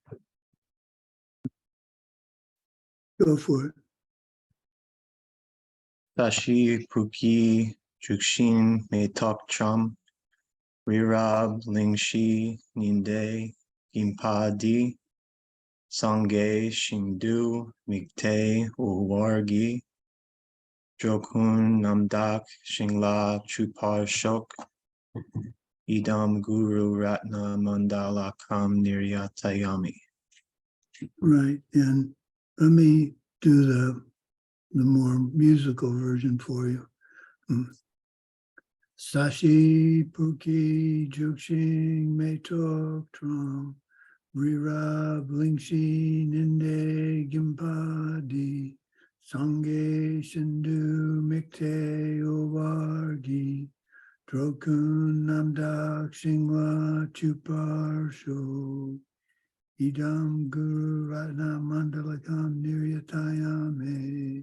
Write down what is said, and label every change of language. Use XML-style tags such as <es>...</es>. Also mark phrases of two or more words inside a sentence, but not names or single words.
<en>Go for it.</en> <bo>ས་གཞི་སྤོས་ཆུས་བྱུགས་ཤིང་མེ་ཏོག་བཀྲམ། རི་རབ་གླིང་བཞི་ཉི་ཟླས་བརྒྱན་པ་འདི། སངས་རྒྱས་ཞིང་དུ་དམིགས་ཏེ་ཕུལ་བ་ཡིས། འགྲོ་ཀུན་རྣམ་དག་ཞིང་ལ་སྤྱོད་པར་ཤོག</bo> <sa>इदं गुरु रत्न मण्डलकं निर्यातयामि.</sa> <en>Right. And let me do the more musical version for you.</en> <bo>ས་གཞི་སྤོས་ཆུས་བྱུགས་ཤིང་མེ་ཏོག་བཀྲམ། རི་རབ་གླིང་བཞི་ཉི་ཟླས་བརྒྱན་པ་འདི། སངས་རྒྱས་ཞིང་དུ་དམིགས་ཏེ་ཕུལ་བ་ཡིས། འགྲོ་ཀུན་རྣམ་དག་ཞིང་ལ་སྤྱོད་པར་ཤོག</bo> <sa>इदं गुरु रत्न मण्डलकं निर्यातयामि.</sa>